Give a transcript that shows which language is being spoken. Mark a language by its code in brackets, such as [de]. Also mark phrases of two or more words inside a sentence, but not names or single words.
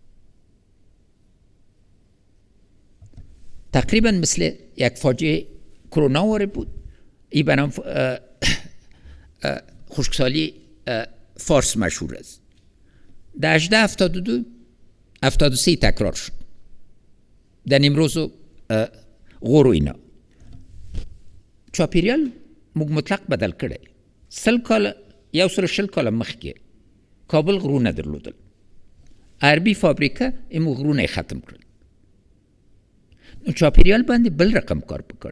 [fa] تقریبا مثل یک فاجعه کرونا وارد بود. این به نام خشکسالی فارس مشهور است. در 1872-73 تکرار شد. در نیمروز و غور و اینا. [ps] چاپیریال مطلق بدل کرده. 100 کال مخکې کابل غرونه درلودل. غربي فابریکه ایمو غرونه ختم کړل. نو چاپیریال باندې بل رقم کار وکړ.